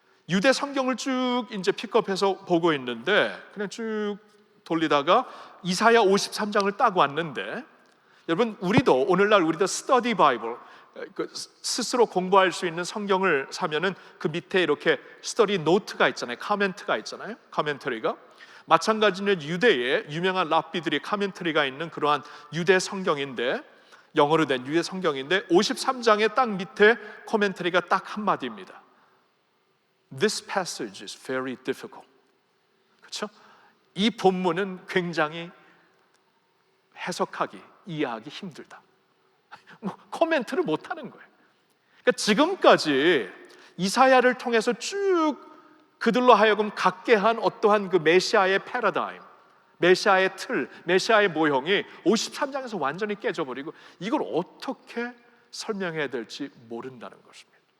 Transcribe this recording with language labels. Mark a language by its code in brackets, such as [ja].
[ko] 유대 성경을 쭉 이제 픽업해서 보고 있는데, 그냥 쭉 돌리다가 이사야 53장을 딱 왔는데, 여러분 오늘날 우리도 스터디 바이블, 스스로 공부할 수 있는 성경을 사면은 그 밑에 이렇게 스터디 노트가 있잖아요. 카멘트가 있잖아요. 카멘터리가. 마찬가지로 유대의 유명한 랍비들이 카멘터리가 있는 그러한 유대 성경인데, 영어로 된 유대 성경인데 53장의 딱 밑에 코멘터리가 딱 한마디입니다. [en] This passage is very difficult. [ko] 그렇죠? 이 본문은 굉장히 해석하기, 이해하기 힘들다. 뭐 코멘트를 못 하는 거예요. 그러니까 지금까지 이사야를 통해서 쭉 그들로 하여금 갖게 한 어떠한 그 메시아의 패러다임, 메시아의 틀, 메시아의 모형이 53장에서 완전히 깨져버리고 이걸 어떻게 설명해야 될지 모른다는 것입니다.